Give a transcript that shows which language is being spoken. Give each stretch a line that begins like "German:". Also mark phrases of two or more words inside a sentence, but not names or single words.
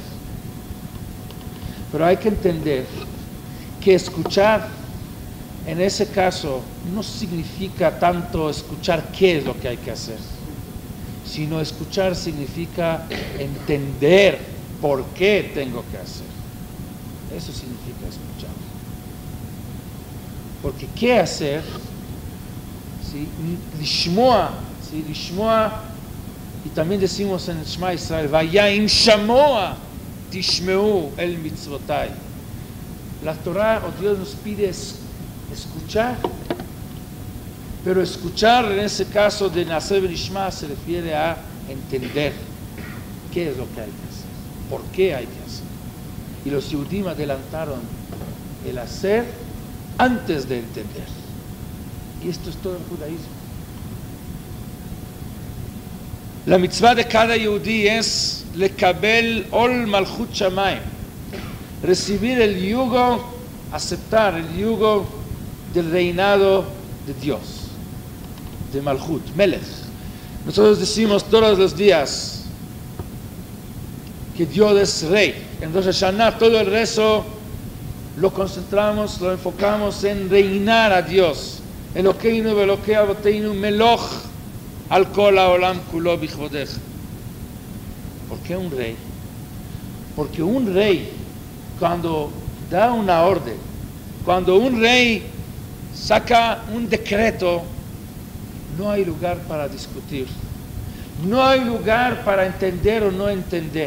Spanish: Pero hay que entender que escuchar en ese caso no significa tanto escuchar qué es lo que hay que hacer, sino escuchar significa entender por qué tengo que hacer. Eso significa escuchar. Porque qué hacer, ¿sí? Lishmoa, ¿sí? Lishmoa, y también decimos en el Shema Israel,
Hebrew: והיה אם שמע תשמעו אל מצוותי.
Spanish: La Torah, o Dios nos pide escuchar, pero escuchar en ese caso de
Hebrew: נעשה ונשמע
Spanish: se refiere a entender qué es lo que hay que hacer, por qué hay que hacer. Y los Yehudim adelantaron el hacer antes de entender. Y esto es todo el judaísmo. La mitzvah de cada Yehudí es
Hebrew: לקבל עול מלכות שמים,
Spanish: recibir el yugo, aceptar el yugo del reinado de Dios, de Malchut, Melech. Nosotros decimos todos los días que Dios es rey. Entonces Shana, todo el rezo lo concentramos, lo enfocamos en reinar a Dios.
Hebrew: אלוקינו ואלוקי אבותינו מלוך על כל העולם כולו בכבודך.
Spanish: ¿Por qué un rey? Porque un rey, cuando da una orden, cuando un rey saca un decreto, no hay lugar para discutir, no hay lugar para entender o no entender.